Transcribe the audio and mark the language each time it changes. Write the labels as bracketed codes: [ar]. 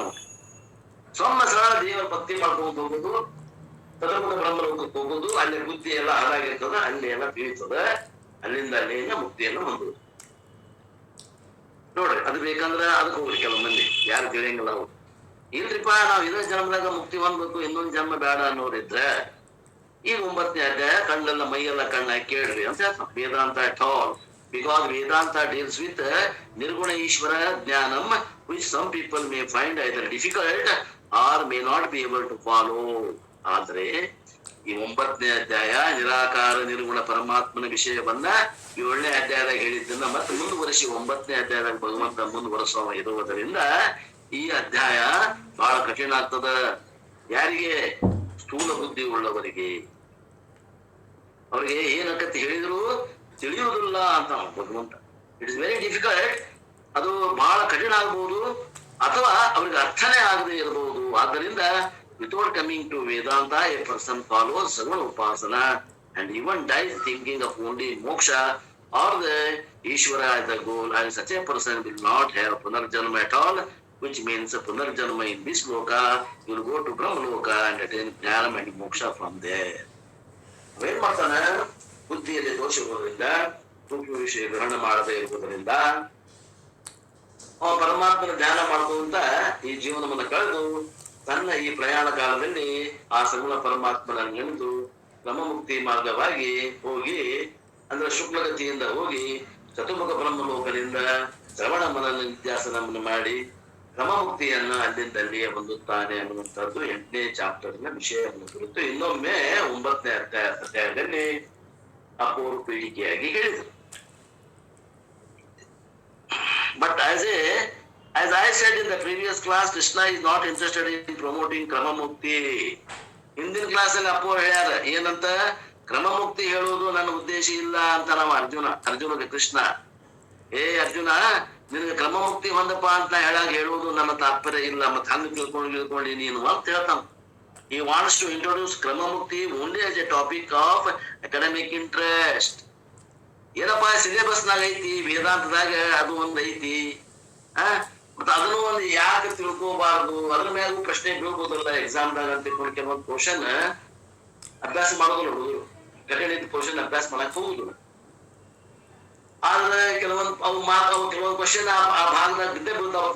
[kn] ನಮಗೆ ಸೊಮ್ಮ ಸರಳ ದೇವರ ಭಕ್ತಿ ಮಾಡ್ಕೊಂಡು ಹೋಗೋದು, ತದಮುಖ ಬ್ರಹ್ಮಲೋಕಕ್ಕೆ ಹೋಗೋದು, ಅಲ್ಲಿ ಬುದ್ಧಿ ಎಲ್ಲ ಹಾಳಾಗಿರ್ತದ, ಅಲ್ಲಿ ಎಲ್ಲ ತಿಳಿತದ, ಅಲ್ಲಿಂದ ಅಲ್ಲಿಂದ ಮುಕ್ತಿಯನ್ನು ಹೊಂದುದು. ನೋಡ್ರಿ ಅದು ಬೇಕಂದ್ರ ಅದಕ್ಕೆ ಹೋಗ್ರಿ ಕೆಲವು ಮಂದಿ ಯಾರು ತಿಳಿಯಂಗಿಲ್ಲ ಅವ್ರು. ಇಲ್ರಿಪ್ಪ ನಾವ್ ಇದೇ ಜನ್ಮದಾಗ ಮುಕ್ತಿ ಹೊಂದ್ಬೇಕು ಇನ್ನೊಂದ್ ಜನ್ಮ ಬೇಡ ಅನ್ನೋರಿದ್ರೆ ಈಗ 9ನೇ ಅಧ್ಯಾಯ ಕಣ್ಣೆಲ್ಲ ಮೈಯೆಲ್ಲ ಕಣ್ಣಾಗಿ ಕೇಳ್ರಿ ಅಂತ ಹೇಳ್ತಾನೆ ವೇದಾಂತ [en] At all. Because Vedanta deals with ನಿರ್ಗುಣ ಈಶ್ವರ ಜ್ಞಾನಂ which some people may find either difficult or may not be able to follow. [kn] ಆದ್ರೆ ಈ 9ನೇ ಅಧ್ಯಾಯ ನಿರಾಕಾರ ನಿರ್ಗುಣ ಪರಮಾತ್ಮನ ವಿಷಯವನ್ನ 7ನೇ ಅಧ್ಯಾಯದಾಗ ಹೇಳಿದ್ದನ್ನ ಮತ್ತೆ ಮುಂದುವರಿಸಿ 9ನೇ ಅಧ್ಯಾಯದಾಗ ಭಗವಂತ ಮುಂದುವರೆಸುವ ಇರುವುದರಿಂದ ಈ ಅಧ್ಯಾಯ ಬಹಳ ಕಠಿಣ ಆಗ್ತದ. ಯಾರಿಗೆ? ಸ್ಥೂಲ ಬುದ್ಧಿ ಉಳ್ಳವರಿಗೆ. ಅವ್ರಿಗೆ ಏನಕ್ಕಂತ ಹೇಳಿದ್ರು ತಿಳಿಯುವುದಿಲ್ಲ ಅಂತ ಭಗವಂತ. [en] It is very difficult. [kn] ಅದು ಬಹಳ ಕಠಿಣ ಆಗ್ಬಹುದು ಅಥವಾ ಅವ್ರಿಗೆ ಅರ್ಥನೇ ಆಗದೆ ಇರಬಹುದು. [en] ಆದ್ದರಿಂದ without coming to Vedanta, a person follows Saguna Upasana and even dies thinking of only moksha or the Ishvara as the goal, and such a person will not have Punarjanma at all, which means Punarjanma in this loka, you will go to Brahma loka and attain Jnanam and moksha from there. [kn] ಏನ್ ಮಾಡ್ತಾನ? ಬುದ್ಧಿಯಲ್ಲಿ ದೋಷಗಳಿಂದ ಸೂಕ್ಷ್ಮ ವಿಷಯ ಗ್ರಹಣ ಮಾಡದೇ ಇರುವುದರಿಂದ ಅವ ಪರಮಾತ್ಮನ ಧ್ಯಾನ ಮಾಡುವಂತ ಈ ಜೀವನವನ್ನು ಕಳೆದು ತನ್ನ ಈ ಪ್ರಯಾಣ ಕಾಲದಲ್ಲಿ ಆ ಸಗುಣ ಪರಮಾತ್ಮನನ್ನು ನೆನೆದು ಕ್ರಮಮುಕ್ತಿ ಮಾರ್ಗವಾಗಿ ಹೋಗಿ ಅಂದ್ರೆ ಶುಕ್ಲಗತಿಯಿಂದ ಹೋಗಿ ಚತುರ್ಮುಖ ಬ್ರಹ್ಮಲೋಕದಿಂದ ಶ್ರವಣ ಮನನ ನಿತ್ಯಾಸನವನ್ನು ಮಾಡಿ ಕ್ರಮಮುಕ್ತಿಯನ್ನ ಅಲ್ಲಿಂದಲ್ಲಿಯೇ ಹೊಂದುತ್ತಾನೆ ಅನ್ನುವಂಥದ್ದು 8ನೇ ಚಾಪ್ಟರ್ನ ವಿಷಯವನ್ನು ಕುರಿತು ಇನ್ನೊಮ್ಮೆ 9ನೇ ಅಧ್ಯಾಯದಲ್ಲಿ ಅಪೂರ್ವ ಪೀಳಿಗೆಯಾಗಿ ಹೇಳಿದರು. [en] But as I said in the previous class, Krishna is not interested in promoting Kramamukti. [kn] ಹಿಂದಿನ ಕ್ಲಾಸ್ ಅಲ್ಲಿ ಅಪ್ಪು ಹೇಳ್ಯಾರ ಏನಂತ? ಕ್ರಮಮುಕ್ತಿ ಹೇಳುವುದು ನನ್ನ ಉದ್ದೇಶ ಇಲ್ಲ ಅಂತ. ನಾವು ಅರ್ಜುನಗೆ ಕೃಷ್ಣ ಅರ್ಜುನ ನಿನಗೆ ಕ್ರಮಮುಕ್ತಿ ಹೊಂದಪ್ಪ ಅಂತ ಹೇಳುವುದು ನನ್ನ ತಾತ್ಪರ್ಯ ಇಲ್ಲ. ಮತ್ತೆ ಹಂಗ ತಿಳ್ಕೊಂಡು ನೀನು ಅಂತ ಹೇಳ್ತಾನ. [en] He wants to introduce ಕ್ರಮಮುಕ್ತಿ only as a topic of academic interest. [kn] ಏನಪ್ಪಾ ಸಿಲೆಬಸ್ ನಾಗ ಐತಿ, ವೇದಾಂತದಾಗ ಅದು ಒಂದ್ ಐತಿ. ಮತ್ತ ಅದನ್ನು ಒಂದು ಯಾಕೆ ತಿಳ್ಕೋಬಾರ್ದು, ಅದ್ರ ಮ್ಯಾಗೂ ಪ್ರಶ್ನೆ ಬೀಳ್ಬೋದಲ್ಲ ಎಕ್ಸಾಮ್ದಾಗ ಅಂತ ತಿಳ್ಕೊಂಡು ಕೆಲವೊಂದು ಕ್ವಶನ್ ಅಭ್ಯಾಸ ಮಾಡೋದಿಲ್ಲ ಹುಡುಗರು. ಕಠಿಣ ಕ್ವಶನ್ ಅಭ್ಯಾಸ ಮಾಡಕ್ ಹೋಗುದಿಲ್ಲ. ಆದ್ರೆ ಕೆಲವೊಂದು ಕ್ವಶನ್ ಆ ಭಾಗದಾಗ ಬಿದ್ದೇ ಬೀಳ್ತಾವ.